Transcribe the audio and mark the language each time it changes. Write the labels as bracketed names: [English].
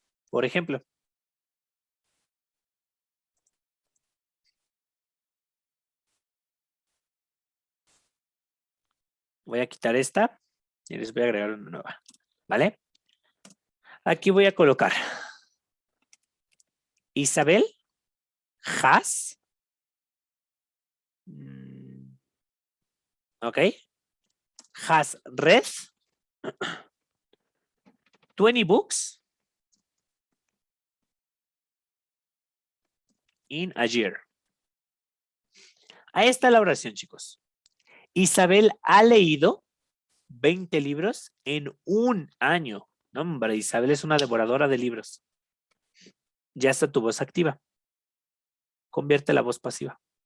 [Spanish] Por ejemplo, voy a quitar esta y les voy a agregar una nueva, ¿vale? Aquí voy a colocar [English] Isabel has, ok, has read 20 books in a year. [Spanish] Ahí está la oración, chicos. Isabel ha leído 20 libros en un año. No, hombre, Isabel es una devoradora de libros. Ya está tu voz activa. Convierte la voz pasiva.